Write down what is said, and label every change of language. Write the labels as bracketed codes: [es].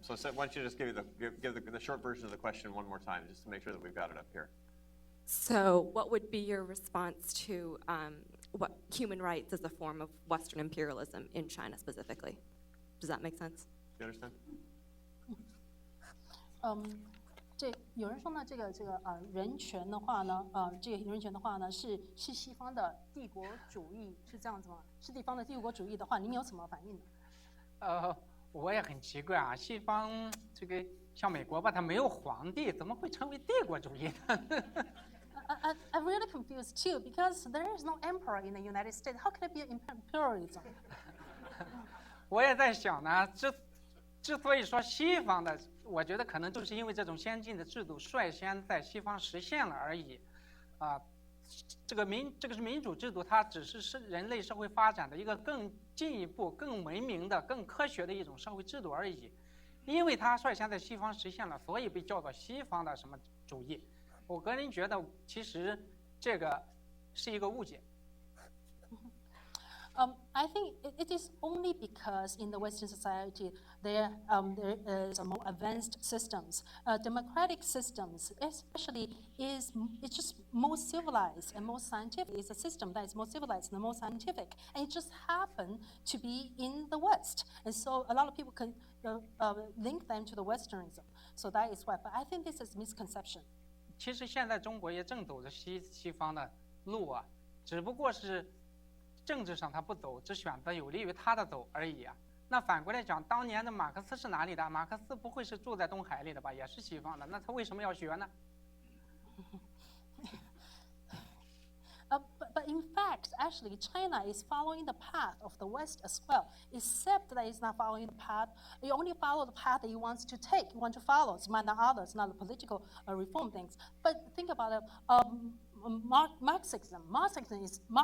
[en] So why don't you just give the short version of the question one more time, just to make sure that we've got it up here. So what would be your response to what human rights as a form of Western imperialism in China specifically? Does that make sense? Do you understand? [zh] 有人说呢，人权的话呢，这个人权的话呢，是西方的帝国主义，是这样子吗？是地方的帝国主义的话，您有什么反应呢？我也很奇怪啊，西方这个像美国吧，它没有皇帝，怎么会成为帝国主义呢？ [en] I'm really confused too, because there is no emperor in the United States. How can it be imperialism? [zh] 我也在想呢，之所以说西方的，我觉得可能就是因为这种先进的制度率先在西方实现了而已，这个是民主制度，它只是人类社会发展的一个更进一步、更文明的、更科学的一种社会制度而已。因为它率先在西方实现了，所以被叫做西方的什么主义。我个人觉得，其实这个是一个误解。 [en] I think it is only because in the Western society there is a more advanced systems. Democratic systems, especially, it's just more civilized and more scientific. It's a system that is more civilized and more scientific, and it just happened to be in the West. And so a lot of people can link them to the Westernism. So that is why. But I think this is misconception. [zh] 其实现在中国也正走着西方的路啊，只不过是政治上他不走，只选择有利于他的走而已啊。那反过来讲，当年的马克思是哪里的？马克思不会是住在东海里的吧？也是西方的，那他为什么要学呢？ [en] But in fact, actually, China is following the path of the West as well, except that it's not following the path. You only follow the path that you want to take, you want to follow. It's not others, not the political reform things. But think about it.